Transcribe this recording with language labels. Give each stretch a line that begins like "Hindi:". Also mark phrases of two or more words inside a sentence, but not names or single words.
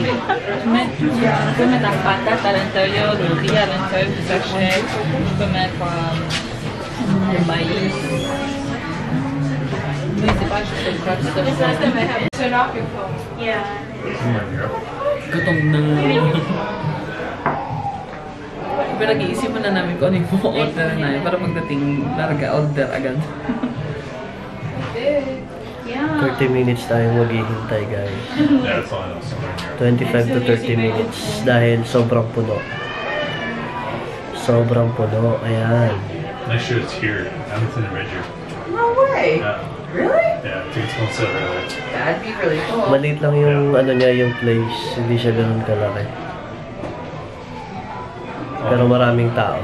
French: Commettre la patate à l'intérieur, le riz à l'intérieur du sachet. On peut mettre le maïs. Mais c'est pas juste le crab, c'est
Filipino: gutom na. Pinag-iisipan na namin kung ano yung order na yun para pagdating order agad. 30 minutes tayong maghihintay, guys. 25 to 30 minutes dahil sobrang puno. Sobrang puno. Ayan.
English: Next year it's here. Hamilton and Ridger. No way! Yeah. Really? Yeah, tickets won't sell early. That'd be really cool.
Filipino: Maliit lang yung ano niya, yung place. Hindi siya ganun kalaki. Pero maraming tao.